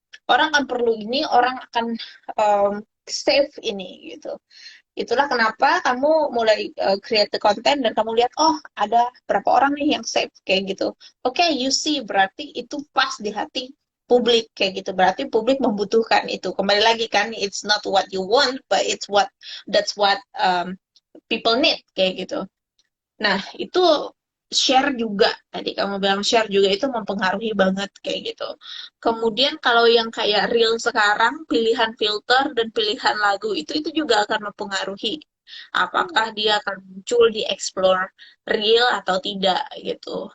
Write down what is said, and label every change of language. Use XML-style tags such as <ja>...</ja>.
<id>Orang akan perlu ini, orang akan save ini gitu. Itulah kenapa kamu mulai</id> <en>create the content</en> <id>dan kamu lihat, oh ada berapa orang nih yang save kayak gitu. Oke,</id> <en>you see,</en> <id>berarti itu pas di hati publik kayak gitu. Berarti publik membutuhkan itu. Kembali lagi kan,</id> <en>it's not what you want, but that's what people need kayak gitu.</en> <id>Nah, itu share juga. Tadi kamu bilang share juga itu mempengaruhi banget kayak gitu. Kemudian kalau yang kayak reel sekarang, pilihan filter dan pilihan lagu itu juga akan mempengaruhi apakah dia akan muncul di explore reel atau tidak gitu.</id>